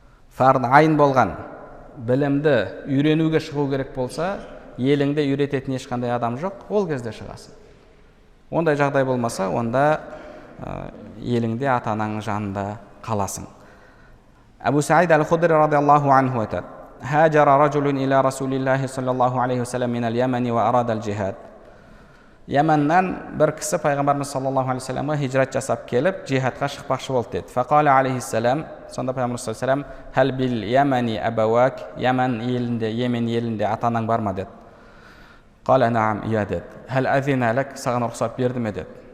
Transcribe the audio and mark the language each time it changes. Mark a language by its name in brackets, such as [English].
[Kazakh] Фард айн болған білімді үйренуге шығу керек болса, еліңде үйрететін ешқандай адам жоқ, ол кезде шығасың. Ондай жағдай болмаса, онда еліңде ата-анаңның жанында қаласың. Абу Саид аль-Худри радиаллаху анху айтады: [Arabic] هاجر رجل إلى رسول الله صلى الله عليه وسلم من اليمن وأراد الجهاد. [Kazakh] Яманнан бір кісі пайғамбарымыз саллаллаху алейхи вассаламға хижрат жасап келіп, джихадқа шықпақшы болды деді. Фақала алейхиссалам, сонда пайғамбарымыз саллаллаху алейхи вассалам, [Arabic] хәл бил ямани абауак, [Kazakh] Ямен елінде ата-анаң бар ма деді. [Arabic] Қала наам, [Kazakh] иә деді. [Arabic] Хәл азина лак, [Kazakh] саған рұқсат берді ме деді.